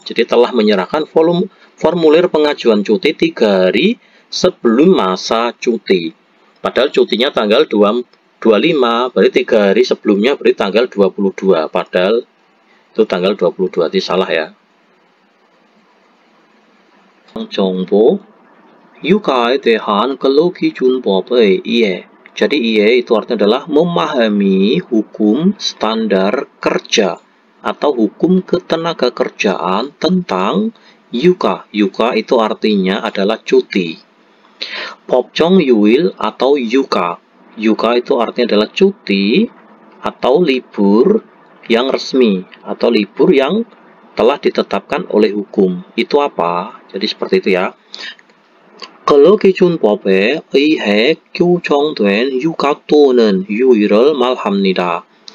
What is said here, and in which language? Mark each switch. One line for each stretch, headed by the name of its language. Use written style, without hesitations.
Indonesian: Jadi telah menyerahkan formulir pengajuan cuti 3 hari sebelum masa cuti. Padahal cutinya tanggal 25, berarti 3 hari sebelumnya berarti tanggal 22. Padahal itu tanggal 22, itu salah ya.
Korean: 정보, 육아에 대한 근로기준법의 이해.
Indonesian: Jadi IE itu artinya adalah memahami hukum standar kerja atau hukum ketenaga kerjaan tentang yuka. Yuka itu artinya adalah cuti.
Korean: 법정 휴일
Indonesian: atau yuka. Yuka itu artinya adalah cuti atau libur yang resmi atau libur yang telah ditetapkan oleh hukum. Itu apa? Jadi seperti itu ya.
Korean: 근로기준법에 의해 규정된 휴가 또는 휴일을 말합니다.